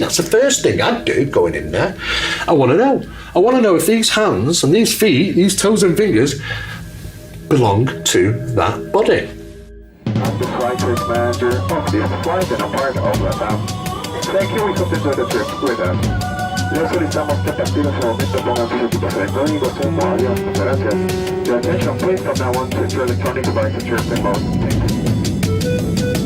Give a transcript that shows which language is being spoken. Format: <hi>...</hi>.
<en>That's the first thing I'd do going in there. I want to know. I want to know if these hands and these feet, these toes and fingers, belong to that body. I'm the flight test manager of this flight and a part of LATAM. Thank you, we hope to enjoy the trip with us.</en> <es>Les solicitamos que a partir de ese momento pongan sus equipos electrónicos en modo avión. Muchas gracias.</es> <en>Your attention please from now on to your electronic devices airplane mode. Thank you.</en>